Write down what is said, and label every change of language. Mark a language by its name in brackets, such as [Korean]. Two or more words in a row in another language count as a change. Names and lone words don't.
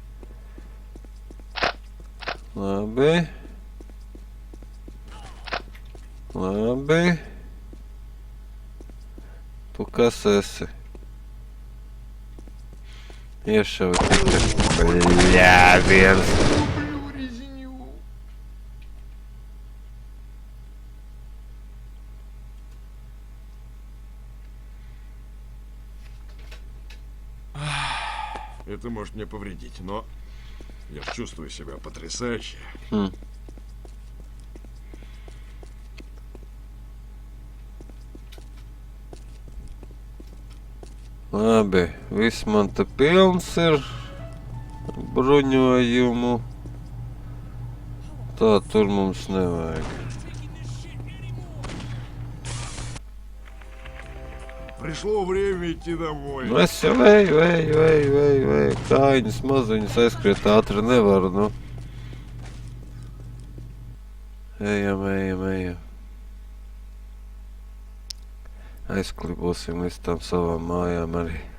[Latvian] Labi. Labi. Tu kas esi? Iešauj tikai. Bļā, viens. [Russian] Это может мне повредить, но я чувствую себя потрясающе. [Latvian] Labi, viss man te pilns ir bruņojumu. Tā tur mums nevajag. [Russian] Пришло время идти домой. [Latvian] Nu es jau eju. Kājiņas maziņas aizskriet ātri nevaru, nu. Ejam. Aizklibosim līdz tam savām mājām arī.